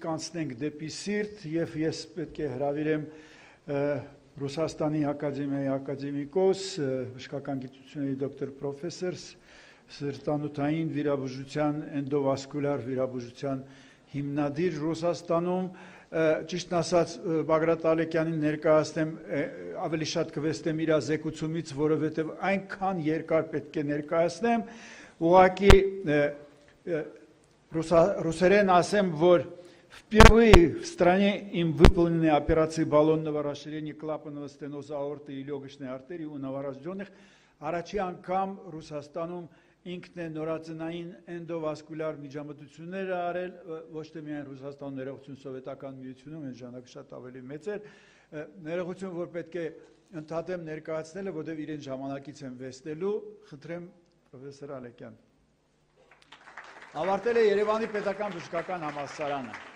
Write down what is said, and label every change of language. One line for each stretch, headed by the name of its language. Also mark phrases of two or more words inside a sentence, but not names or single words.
Armenian: կանցնենք դեպի սիրտ եւ ես պետք է հրավիրեմ Ռուսաստանի ակադեմիայի ակադեմիկոս, բժշկական գիտությունների դոկտոր պրոֆեսոր սրտանոթային վիրաբուժության, էնդովասկուլար վիրաբուժության հիմնադիր Ռուսաստանում, ճիշտն ասած Բագրատ Ալեկյանին ներկայացնեմ, ավելի շատ կվստեմ իր զեկուցումից, որովհետև այնքան երկար պետք է ներկայացնեմ, ուղղակի русерեն ասեմ, որ
Russian: впервые в стране им выполнены операции баллонного расширения клапанного стеноза аорты и легочной артерии у новорожденных.
Armenian: Առաջի անգամ Ռուսաստանում ինքն է նորածնային էնդովասկուլար միջամտություններ արել, ոչ թե միայն Ռուսաստանում ներողություն սովետական միությունում, այն ժամանակ շատ ավելի մեծ էր, ներողություն, որ պետք է ընդհատեմ ներկայացնելը, որտեղ իրեն ժամանակից եմ վեստելու, խնդրեմ պրոֆեսոր Ալեկյան։ Ավարտել է Երևանի պետական բժշկական համալսարանը։